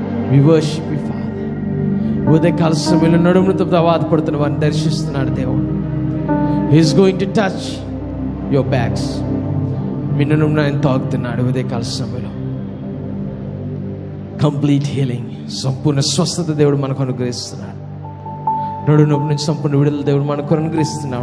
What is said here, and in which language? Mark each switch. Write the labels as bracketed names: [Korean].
[English] We worship you, Father. [Telugu] ఉదయకాల సమయంలో నడుముతో బాధపడుతున్న వారిని దర్శిస్తున్నాడు దేవుడు. [English] He is going to touch your backs. [Telugu] మీ నడుమును ఆయన తాకుతున్నాడు ఉదయకాల సమయంలో. [English] complete healing, [Telugu] సంపూర్ణ స్వస్థత దేవుడు మనకు అనుగ్రహిస్తున్నాడు. నడుము నొప్పి నుంచి సంపూర్ణ విడుదల దేవుడు మనకు అనుగ్రహిస్తున్నాడు.